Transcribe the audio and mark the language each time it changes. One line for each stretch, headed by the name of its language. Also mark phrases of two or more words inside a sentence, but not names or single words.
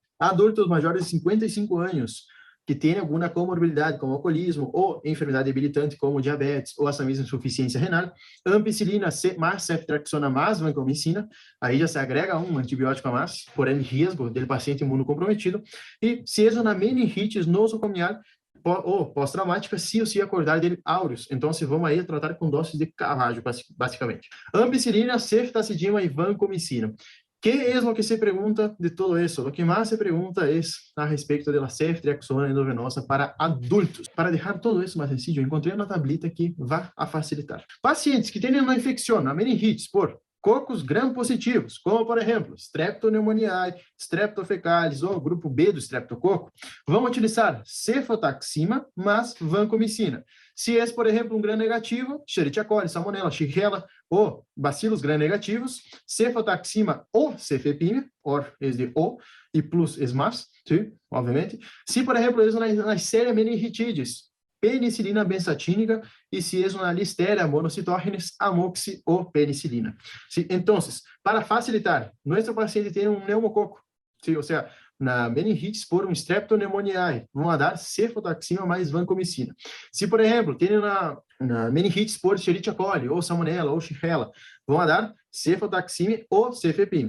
Portuguese: Adultos maiores de 55 anos, que tem alguma comorbidade, como alcoolismo, ou enfermidade debilitante, como diabetes, ou essa mesma insuficiência renal, ampicilina mais ceftriaxona mais vancomicina, aí já se agrega um antibiótico a mais, porém risco do paciente imunocomprometido, e se é uma meningitis nosocomial, ou pós-traumática, se ou se acordar dele áureos. Então, se vamos aí tratar com doses de Caravaggio, basicamente. Ampicilina, ceftazidima e vancomicina.
Spanish: ¿Qué es lo que se pregunta de todo eso? Lo que más se pregunta es a respecto de la ceftriaxona endovenosa para adultos. Para dejar todo eso más sencillo, encontré una tablita que va a facilitar. Pacientes que tienen una infección,
Portuguese: a meningitis, por cocos gram-positivos, como, por exemplo, Streptoneumoniae, Streptofaecalis ou grupo B do Streptococo, vão utilizar cefotaxima mais vancomicina. Se é, por exemplo, um gram-negativo, Escherichia coli, Salmonella, Shigella ou bacilos gram-negativos, cefotaxima ou cefepime, or é de O, e plus é mais, sim, obviamente. Se, por exemplo, é na série meningitidis, penicilina benzatínica, e se é uma listeria monocitógenes, amoxi ou penicilina.
Spanish: ¿Sí? Entonces,
Portuguese: para facilitar, nosso paciente tem um pneumococo, ¿sí? Ou seja, na meningitis por um streptoneumoniae, vão dar cefotaxima mais vancomicina. Se, por exemplo, tem na meningitis por Escherichia coli, ou Salmonella, ou Shigella, vão dar cefotaxime ou cefepime.